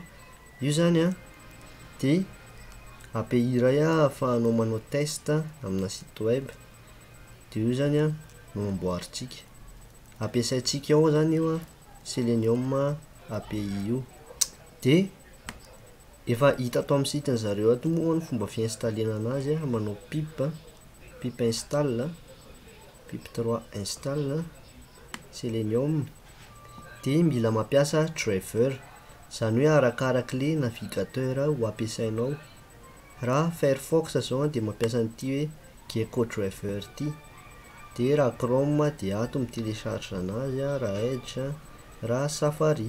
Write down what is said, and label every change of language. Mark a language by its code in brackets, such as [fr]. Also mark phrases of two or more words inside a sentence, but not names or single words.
[mg] Io zany a de API iray ahafahanao manao test amina [fr] site web, [mg] de io zany a no amboaritsika. Ampiasaitsika ao zany io a Selenium API io. De efa hita ato amin'ny site zareo ato moa ny fomba fiinstalena anazy a, manao [en] pip install, pip 3 install Selenium. [mg] De mila mampiasa driver, zany hoe arakaraka le navigateur ho ampiasainao. Raha Firefox zao de mampiasa an'ity hoe [en] Gecko driver [mg] ty. De raha Chrome de ato mitelecharge anazy, raha Edge, raha Safari.